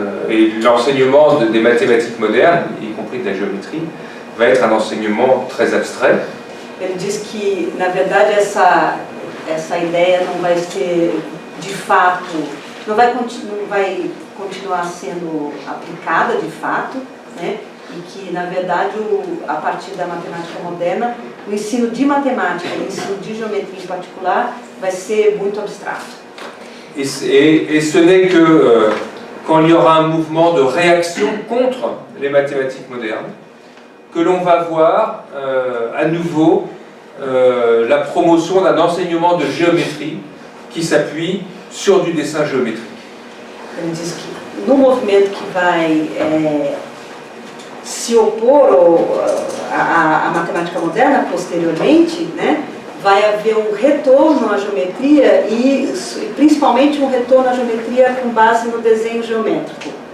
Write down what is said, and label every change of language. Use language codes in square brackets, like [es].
[fr] Et l'enseignement des mathématiques modernes, y compris de la géométrie, va être un enseignement très abstrait. [pt] Ele diz que, na verdade, essa ideia não vai ser, de fato, não vai continuar sendo aplicada de fato, né? E que, na verdade, a partir da matemática moderna, o ensino de matemática e o ensino de geometria em particular vai ser muito abstrato. [fr] Et ce n'est que quand il y aura un mouvement de réaction contre les mathématiques modernes que l'on va voir à nouveau la promotion d'un enseignement de géométrie qui s'appuie sur du dessin géométrique. [pt] Ele diz que no movimento que vai se opor à matemática moderna posteriormente, né, vai haver um retorno à geometria e principalmente um retorno à geometria com base no desenho geométrico.